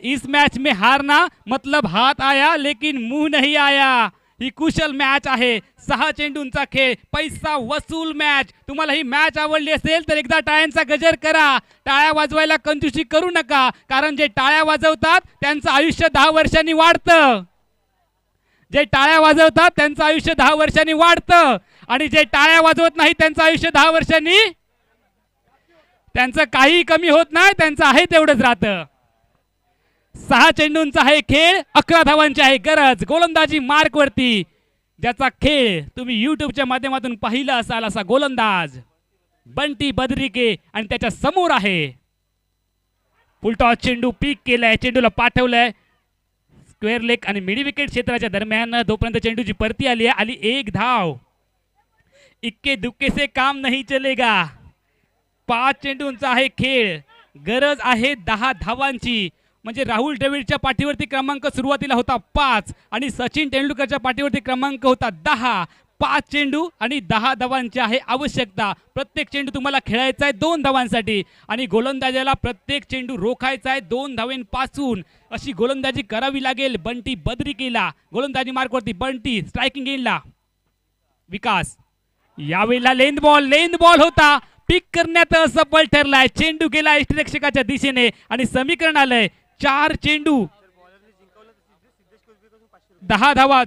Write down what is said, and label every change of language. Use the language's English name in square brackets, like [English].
[Hindi] इस मैच में हारना मतलब हाथ आया लेकिन मुंह नहीं आया. [Marathi] ही कुशल मॅच आहे. 6 चेंडूंचा खेळ. पैसा वसूल मॅच. तुम्हाला ही मॅच आवडली असेल तर एकदा टाळ्यांचा गजर करा. टाळ्या वाजवायला कंजूसी करू नका. कारण जे टाळ्या वाजवतात त्यांचं आयुष्य 10 वर्षांनी वाढतं. जे टाळ्या वाजवतात त्यांचं आयुष्य 10 वर्षांनी वाढतं आणि जे टाळ्या वाजवत नाही त्यांचं आयुष्य 10 वर्षांनी त्यांचं काही कमी होत नाही. त्यांचं आहे तेवढंच राहतं. 6 चेंडूंचा आहे खेळ. 11 धावांची आहे गरज. गोलंदाजी मार्क वरती ज्याचा खेळ तुम्ही युट्यूबच्या माध्यमातून पाहिला असाल असा गोलंदाज बंटी बद्रिके आणि त्याच्या समोर आहे. फुलटॉस चेंडू पीक केलाय. चेंडूला पाठवलंय स्क्वेअर लेग आणि मिड विकेट क्षेत्राच्या दरम्यान. तोपर्यंत चेंडूची परती आली आहे. आली 1 धाव. [Hindi] इक्के दुक्के से काम नहीं चलेगा. [Marathi] 5 चेंडूंचा आहे खेळ. गरज आहे 10 धावांची. म्हणजे राहुल द्रविडच्या पाठीवरती क्रमांक सुरुवातीला होता 5 आणि सचिन तेंडुलकरच्या पाठीवरती क्रमांक होता 10. 5 चेंडू आणि 10 धावांची आहे आवश्यकता. प्रत्येक चेंडू तुम्हाला खेळायचा आहे 2 धावांसाठी आणि गोलंदाजाला प्रत्येक चेंडू रोखायचा आहे 2 धावेंपासून. अशी गोलंदाजी करावी लागेल बंटी बद्रिकेला. गोलंदाजी मार्कवरती बंटी. स्ट्रायकिंग एंडला विकास. यावेळेला लेंथ बॉल होता. पिक करण्यात असफल ठरलाय. चेंडू गेला इष्टरक्षकाच्या दिशेने आणि समीकरण आलंय 4 चेंडू 10 धावा.